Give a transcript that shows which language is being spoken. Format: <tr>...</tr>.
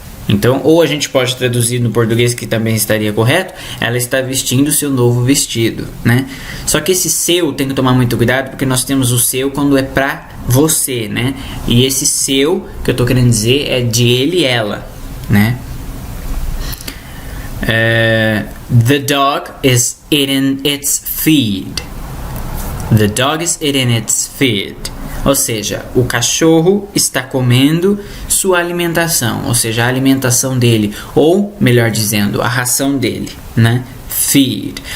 <pt>Então, ou a gente pode traduzir no português, que também estaria correto, ela está vestindo o seu novo vestido, né? Só que esse seu tem que tomar muito cuidado, porque nós temos o seu quando é pra você, né? E esse seu, que eu tô querendo dizer, é de ele e ela, né?</pt> <en>The dog is eating its feed. The dog is eating its feed.</en> <pt>Ou seja, o cachorro está comendo sua alimentação, ou seja, a alimentação dele, ou, melhor dizendo, a ração dele, né? Feed.</pt>